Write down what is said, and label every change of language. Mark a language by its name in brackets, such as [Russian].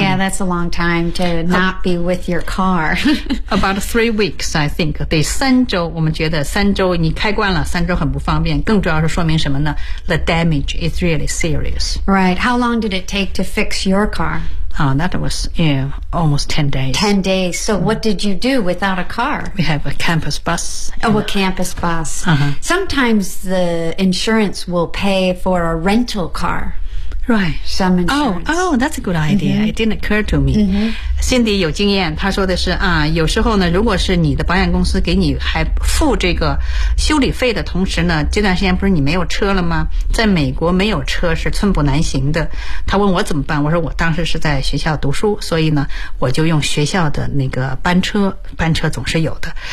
[English] Yeah, that's a long time to not be with your car. About 3 weeks, I think. [Chinese] 对，三周，我们觉得三周你开惯了，三周很不方便。更主要是说明什么呢？ [English] The damage is really serious. Right. How long did it take to fix your car? That was almost 10 days. 10 days. So what did you do without a car? We have a campus bus. Oh, a campus bus. Sometimes the insurance will pay for a rental car. Right. Some insurance. Oh, that's a good idea. Mm-hmm. It didn't occur to me. Mm-hmm. [Chinese] Cindy 有经验，她说的是啊，有时候呢，如果是你的保险公司给你还付这个修理费的同时呢，这段时间不是你没有车了吗？在美国没有车是寸步难行的。她问我怎么办，我说我当时是在学校读书，所以呢，我就用学校的那个班车，班车总是有的。